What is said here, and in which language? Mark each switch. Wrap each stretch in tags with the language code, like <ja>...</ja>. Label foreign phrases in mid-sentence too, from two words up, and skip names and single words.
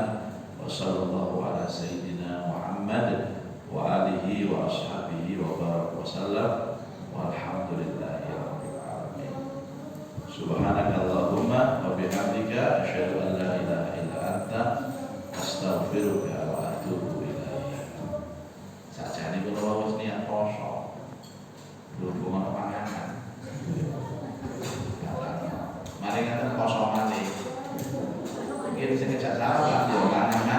<ar>وصلى الله على سيدنا محمد وآله وأصحابه وبارك وسلم. والحمد لله رب العالمين. سبحانك اللهم وبحمدك أشهد أن لا إله إلا أنت أستغفرك وأتوب إليك.</ar> <jv>Sajane kula wis niat poso. Berhubungan panganan. Mari ngaten poso malih. Mungkin sing ngejak sarapan yo</jv>